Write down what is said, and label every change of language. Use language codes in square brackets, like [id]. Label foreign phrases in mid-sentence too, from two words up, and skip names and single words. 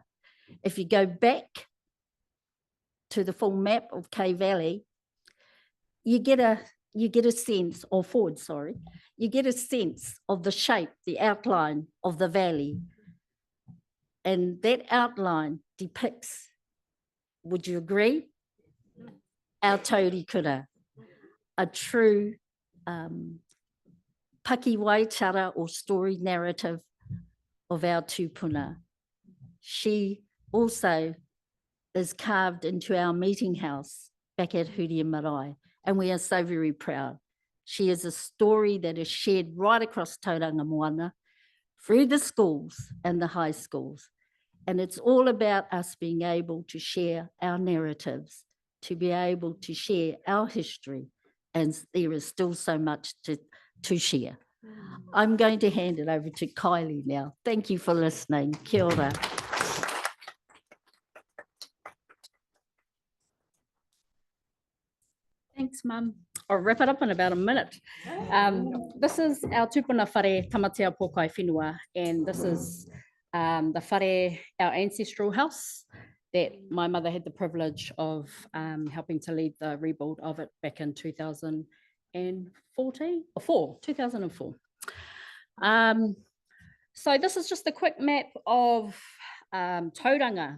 [en] If you go back to the full map of K Valley, you get a sense, or forward, sorry, you get a sense of the shape, the outline of the valley. And that outline depicts, would you agree? Our Tauri Kura, a true paki waitara or story narrative of our tūpuna. She also is carved into our meeting house back at Huria Marae, and we are so very proud. She is a story that is shared right across Tauranga Moana, through the schools and the high schools. And it's all about us being able to share our narratives, to be able to share our history, and there is still so much to share. I'm going to hand it over to Kylie now. Thank you for listening. [mi] Kia ora. [en] Thanks, Mum. I'll wrap it up in about a minute. This is our [mi] tūpuna whare tamatea pōkai whenua, [en] and this is the whare, our ancestral house that my mother had the privilege of helping to lead the rebuild of it back in 2004. So this is just a quick map of Tauranga.